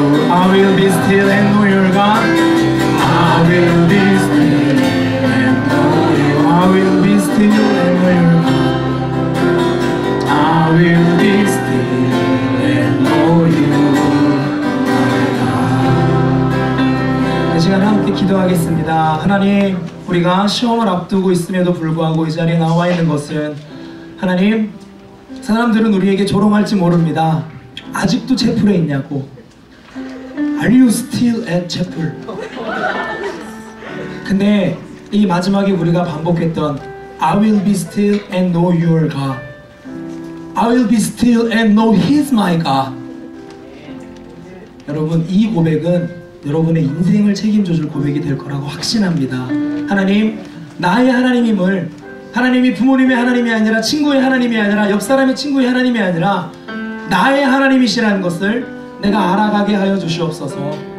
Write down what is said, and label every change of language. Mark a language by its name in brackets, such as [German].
[English] I will be still and know your God. I will be still and know you. I will be still and know your God. I will be still and know you, my God. [Korean] 이 시간 함께 기도하겠습니다. 하나님, 우리가 시험을 앞두고 있음에도 불구하고 이 자리에 나와 있는 것은 하나님, 사람들은 우리에게 조롱할지 모릅니다. 아직도 채플에 있냐고. [English] Are you still at 채플? [Korean] 근데 이 마지막에 우리가 반복했던 [English] I will be still and know your God. I will be still and know He's my God. [Korean] 여러분, 이 고백은 여러분의 인생을 책임져줄 고백이 될 거라고 확신합니다. 하나님, 나의 하나님임을, 하나님이 부모님의 하나님이 아니라 친구의 하나님이 아니라 옆 사람의 친구의 하나님이 아니라 나의 하나님이시라는 것을 내가 알아가게 하여 주시옵소서.